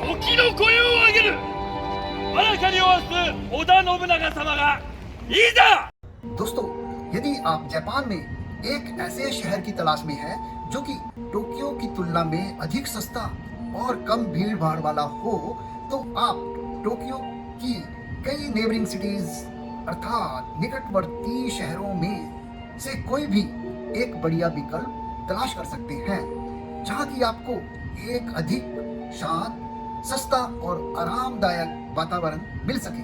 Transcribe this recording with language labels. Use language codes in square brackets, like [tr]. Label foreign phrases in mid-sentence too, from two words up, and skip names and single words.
[ja] 義の声を上げる。わらかにおわす織田信長様がいざ。 [hi] दोस्तों, यदि आप जापान में एक ऐसे शहर की तलाश में हैं जो कि टोक्यो की तुलना में अधिक सस्ता और कम भीड़ भाड़ वाला हो, तो आप टोक्यो की कई [en] neighboring cities [hi] अर्थात निकटवर्ती शहरों में से कोई भी एक बढ़िया विकल्प तलाश कर सकते हैं जहां की आपको एक अधिक शांत, सस्ता और आरामदायक वातावरण मिल सके।